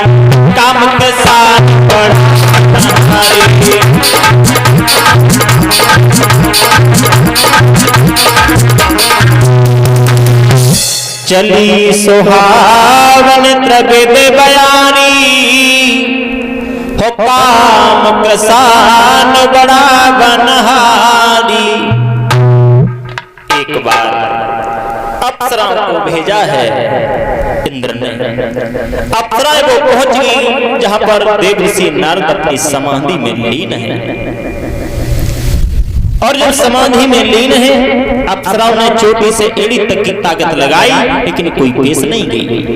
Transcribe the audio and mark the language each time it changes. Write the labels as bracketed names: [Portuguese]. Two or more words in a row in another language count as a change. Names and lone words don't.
[Hindi] काम के साथ बढ़ा चली सुहावन द्रविद बयानी, हो काम कसान बड़ा बनहारी। एक बार अप्सराओं को भेजा है इंद्र ने। अप्सराएं वो पहुंच गई जहां पर देवर्षि नारद अपनी समाधि में लीन है। और जब समाधि में लीन है, अप्सराओं ने चोटी से एड़ी तक की ताकत लगाई, लेकिन कोई पेश नहीं गई।